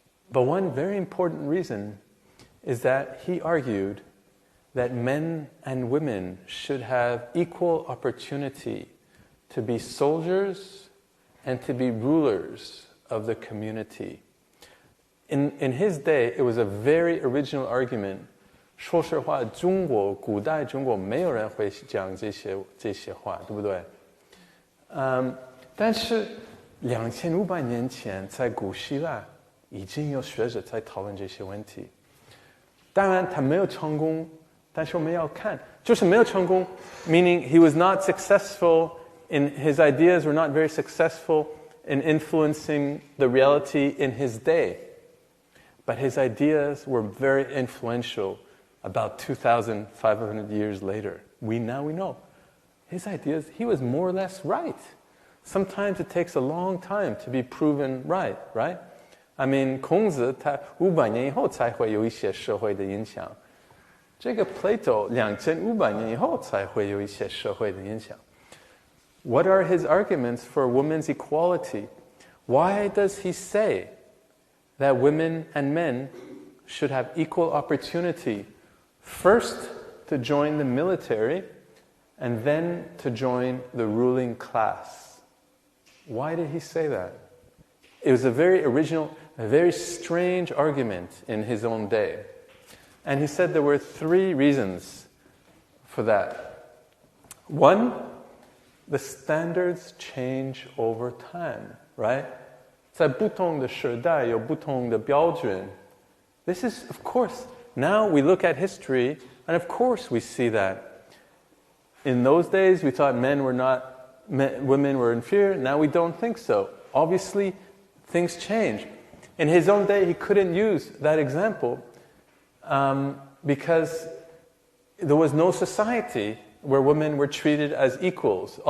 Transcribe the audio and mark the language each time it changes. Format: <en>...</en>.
<en>But one very important reason is that he argued that men and women should have equal opportunity to be soldiers and to be rulers of the community. In his day, it was a very original argument.</en> <zh>说实话，古代中国没有人会讲这些话，对不对？但是2500年前，在古希腊已经有学者在讨论这些问题。当然，他没有成功，但是我们要看，就是没有成功</zh> <en>，meaning he was not successful in his ideas were not very successful in influencing the reality in his day, but his ideas were very influential about 2,500 years later. We know. His ideas, he was more or less right. Sometimes it takes a long time to be proven right? I mean,</en> <zh>孔子他500年以后才会有一些社会的影响。这个 Plato 2500年以后才会有一些社会的影响。</zh> <en>What are his arguments for women's equality? Why does he say that women and men should have equal opportunity, first to join the military, and then to join the ruling class? Why did he say that? It was a very original, a very strange argument in his own day. And he said there were 3 reasons for that. One, the standards change over time, right?</en> <zh>在不同的时代有不同的标准.</zh> <en>This is, of course, now we look at history, and of course we see that. In those days, we thought women were inferior. Now we don't think so. Obviously, things change. In his own day, he couldn't use that example because there was no society where women were treated as equals.</en>